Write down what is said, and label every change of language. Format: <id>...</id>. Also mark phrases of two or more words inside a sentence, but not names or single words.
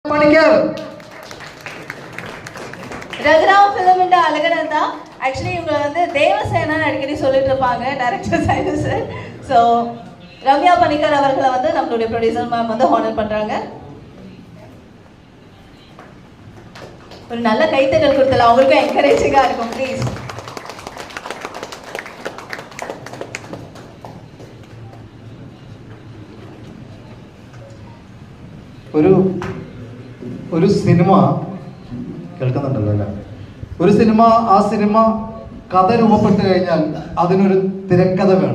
<ta>ரகுராம் ஃபிலிமின் அழகன் தான் ஆக்சுவலி இவங்க வந்து தேவசேனா அடிக்கடி சொல்லிட்டு இருப்பாங்க</ta> <en>director side sir.</en> <ta>ஸோ ரம்யா பணிக்கர் அவர்களை வந்து நம்மளுடைய</ta> <en>producer ma'am</en> <ta>வந்து ஹானர் பண்றாங்க. ஒரு நல்ல கைத்தட்டல் கொடுத்தல அவங்களுக்கும் என்கரேஜிங்கா இருக்கும் ப்ளீஸ்.</ta> <ml>ഒരു സിനിമ കേൾക്കുന്നുണ്ടല്ലോ അല്ലേ? ഒരു സിനിമ, ആ സിനിമ കഥ രൂപപ്പെട്ട് കഴിഞ്ഞാൽ അതിനൊരു തിരക്കഥ വേണം.</ml>